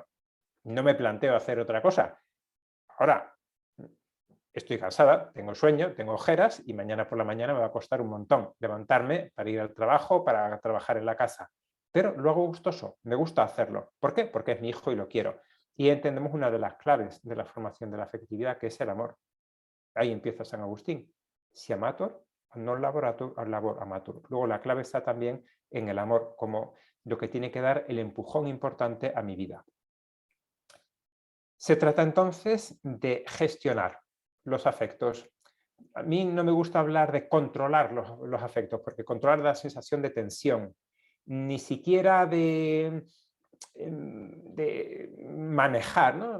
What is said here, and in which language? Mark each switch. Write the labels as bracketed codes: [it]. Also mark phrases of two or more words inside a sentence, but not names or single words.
[es] No me planteo hacer otra cosa. Ahora, estoy cansada, tengo sueño, tengo ojeras y mañana por la mañana me va a costar un montón levantarme para ir al trabajo, para trabajar en la casa. Pero lo hago gustoso, me gusta hacerlo. ¿Por qué? Porque es mi hijo y lo quiero. Y entendemos una de las claves de la formación de la afectividad, que es el amor. Ahí empieza San Agustín. [la] Si amator, non laboratur, labor amatur. [es] Luego la clave está también en el amor, como lo que tiene que dar el empujón importante a mi vida. Se trata entonces de gestionar los afectos. A mí no me gusta hablar de controlar los afectos, porque controlar da sensación de tensión, ni siquiera de manejar, ¿no?